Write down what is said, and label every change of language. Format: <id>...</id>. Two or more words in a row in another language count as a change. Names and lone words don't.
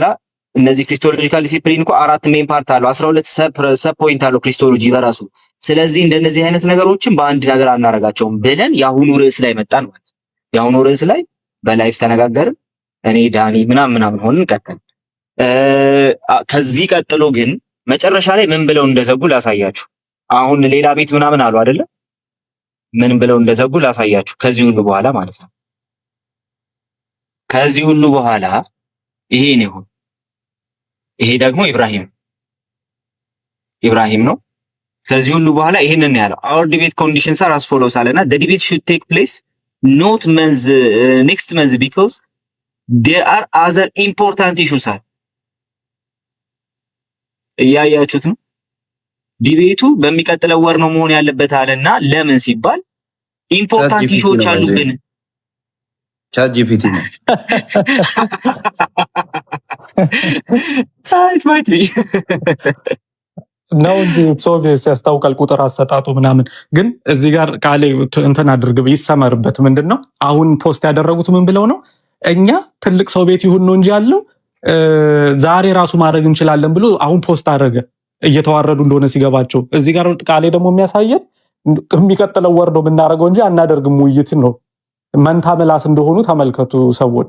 <am>እነዚህ</am> <en>christological discipline</en> <am>እኮ 4</am> <en>main part</en> <am>አለው፣ 12</am> <en>sub point</en> <am>አለው ክሪስቶሎጂ በራሱ። ስለዚህ እንደነዚህ አይነት ነገሮችን በአንድ ነገር አናረጋቸውም ብለን የአሁኑ ርዕስ ላይ መጣን ማለት ነው። የአሁኑ ርዕስ ላይ በላይፍ ተነጋገርን። እኔ ዳኒ ምናምን ሆንን ቀጠል። ከዚህ ቀጥሎ ግን መጨረሻ ላይ ምን ብለው እንደዘጉ ላሳያችሁ። አሁን ሌላ ቤት ምናምን አሉ አይደለ? ምን ብለው እንደዘጉ ላሳያችሁ። ከዚህ ሁሉ በኋላ ማለት ነው። ከዚህ ሁሉ በኋላ ይሄ ነው። ይሄ ደግሞ ኢብራሂም ነው። ከዚህ ሁሉ በኋላ ይሄንን ያለው</am> <en>our debate conditions are as follows</en> <am>አለና</am> <en>the debate should take place not next month because there are other important issues are</en> <am>እያያችሁት ነው። ዲቤቱ በሚቀጥለው ወር ነው መሆን ያለበት አለና ለምን ሲባል</am> <en>important issues</en> <am>አሉብን። ቻት ጂፒቲ ነው። it might be ነው እንጂ ሶቪየስ ያስታውቃል ቁጥር አሰጣጡ ምናምን። ግን እዚህ ጋር ቃሌ እንትን አድርግ ይሰመርበት። ምንድነው አሁን ፖስት ያደረጉት ምን ብለው ነው? እኛ ትልቅ ሰው ቤት ይሁን ነው እንጂ ያለው ዛሬ ራሱ ማድረግ እንችላለን ብሎ አሁን ፖስት አደረገ። እየተዋረዱ እንደሆነ ሲገባቸው። እዚህ ጋር ቃሌ ደግሞ የሚያሳየን የሚቀጥለው ወር ነው የምናደርገው እንጂ አናደርግም ውይይት ነው። መንታ ምላስ እንደሆኑ ተመልከቱ ሰዎች።</am>